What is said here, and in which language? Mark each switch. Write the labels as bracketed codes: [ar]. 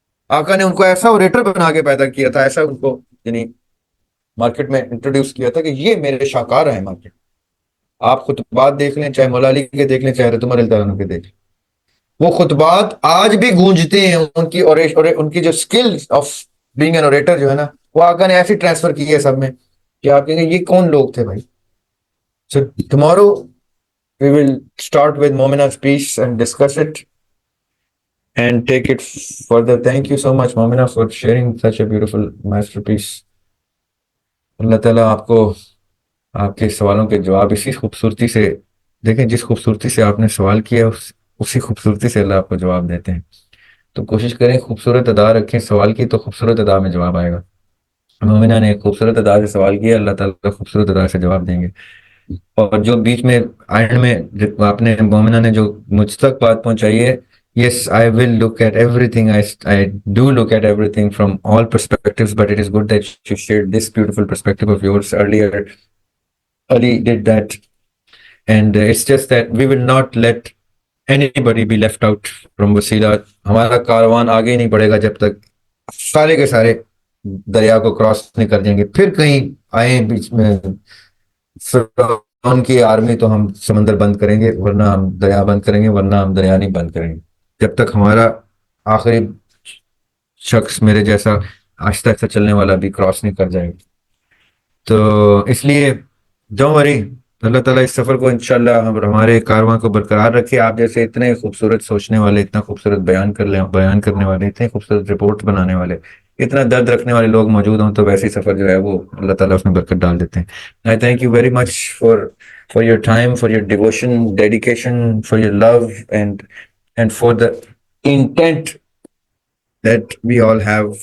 [ur] آقا نے ان کو ایسا اوریٹر بنا کے پیدا کیا تھا، ایسا ان کو یعنی مارکیٹ میں انٹروڈیوس کیا تھا کہ یہ میرے شاہکار ہیں مارکیٹ. آپ خطبات دیکھ لیں، چاہے مولا علی کے دیکھ لیں، چاہے حضرت عمر رضی اللہ عنہ کے دیکھ لیں، وہ خطبات آج بھی گونجتے ہیں. ان کی ان کی جو skill of being an orator جو ہے نا، وہ آقا نے ایسی ٹرانسفر کی ہے سب میں کہ آپ کہیں گے یہ کون لوگ تھے بھائی. [en] So tomorrow we will start with Momina's piece and discuss it and take it further. Thank you so much, Momina, for sharing such a beautiful masterpiece. [ur] اللہ تعالیٰ آپ کو آپ کے سوالوں کے جواب اسی خوبصورتی سے دیکھیں، جس خوبصورتی سے آپ نے سوال کیا اسی خوبصورتی سے اللہ آپ کو جواب دیتے ہیں. تو کوشش کریں خوبصورت ادا رکھیں سوال کی، تو خوبصورت ادا میں جواب آئے گا. مومنہ نے ایک خوبصورت ادا سے سوال کیا، اللہ تعالیٰ خوبصورت ادا سے جواب دیں گے. اور جو بیچ میں اینڈ میں آپ نے مومنہ نے جو مجھ تک بات پہنچائی ہے، [en] yes, I will look at everything. I do look at everything from all perspectives, but it is good that you shared this beautiful perspective of yours earlier. Ali did that, and it's just that we will not let anybody be left out from Wasila. [ur] ہمارا کاروان آگے نہیں بڑھے گا جب تک سارے کے سارے دریا کو کراس نہیں کر دیں گے. پھر کہیں آئے بیچ میں فرعون کی آرمی تو ہم سمندر بند کریں گے، ورنہ ہم دریا بند کریں گے، ورنہ ہم دریا نہیں بند کریں گے جب تک ہمارا آخری شخص میرے جیسا آہستہ آہستہ چلنے والا بھی کراس نہیں کر جائے گا. تو اس لیے [en] don't worry, [ur] اللہ تعالیٰ اس سفر کو انشاءاللہ ہمارے کارواں کو برقرار رکھے. آپ جیسے اتنے خوبصورت سوچنے والے، اتنا خوبصورت بیان کرنے والے، اتنے خوبصورت رپورٹ بنانے والے، اتنا درد رکھنے والے لوگ موجود ہوں تو ویسے سفر جو ہے وہ اللہ تعالیٰ اس میں برکت ڈال دیتے ہیں. [en] I thank you very much for your time, for your devotion, dedication, for your love, and for the intent that we all have